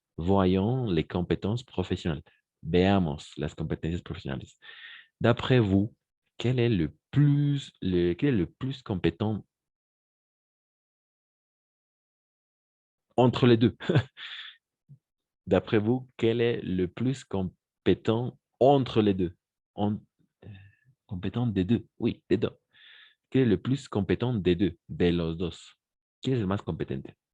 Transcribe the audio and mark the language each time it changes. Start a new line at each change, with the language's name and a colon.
French: Voyons les compétences professionnelles.
Spanish: Veamos las competencias profesionales.
French: D'après vous, quel est le plus compétent entre les deux? D'après vous, quel est le plus compétent entre les deux? En- euh, Compétent des deux, oui, des deux. Quel est le plus compétent des deux?
Spanish: De los dos.
French: Qui est le
Spanish: más competente?